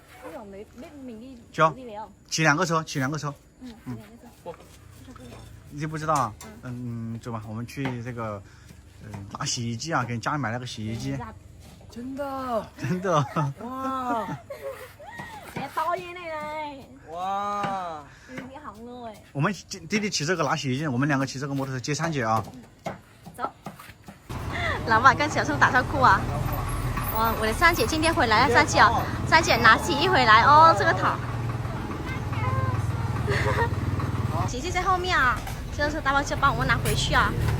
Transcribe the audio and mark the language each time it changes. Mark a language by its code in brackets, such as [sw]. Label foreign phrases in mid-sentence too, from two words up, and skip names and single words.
[zh] 教骑两个车，你不知道啊？走吧，我们去这个，拿洗衣机啊，给家里买了个洗衣机。真的哇！ [vi] to như này này， [zh] 哇！你好饿哎。我们弟弟骑这个拿洗衣机，我们两个骑这个摩托车接三姐啊。走。老板跟小宋打招呼啊。哇，我的三姐今天回来了，三姐啊，三姐拿洗衣回来哦，这个桶。姐姐在后面啊，这是大包车帮我们拿回去啊。